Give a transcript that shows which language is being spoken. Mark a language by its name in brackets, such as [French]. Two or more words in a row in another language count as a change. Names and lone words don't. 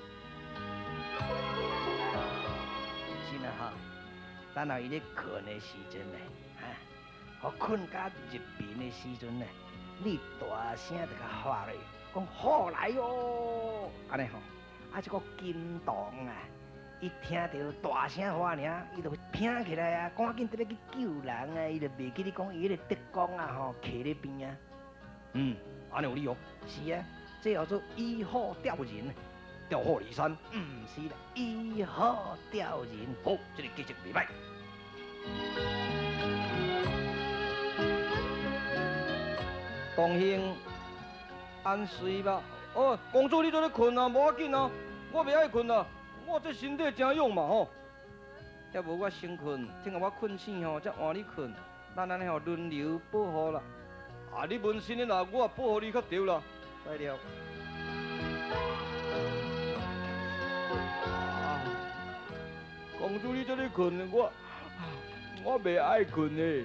[Min Nan Chinese] 真啊哈，等到伊咧困的时阵呢，互困甲入眠的时阵呢，你大声就甲喊咧，讲好来哟，安尼吼。这个金童啊，伊听到大声喊尔，伊就拼起来啊，赶紧得要去救人啊！伊就袂记你讲伊迄个德公啊吼，徛咧边啊。安尼有理哦。是啊，这叫做以虎钓人，调虎离山。是啦，以虎钓人。好，这个计策袂歹。东兴，安睡吧。公主，你做咧困啊？无要紧啊，我袂爱困啊，我这身体真勇嘛吼。要无我先困，等下我困醒吼，才换你困，咱安尼吼轮流保护啦。你问心的啦，我保护你较对啦。来了。公主，你做咧困，我袂爱困的。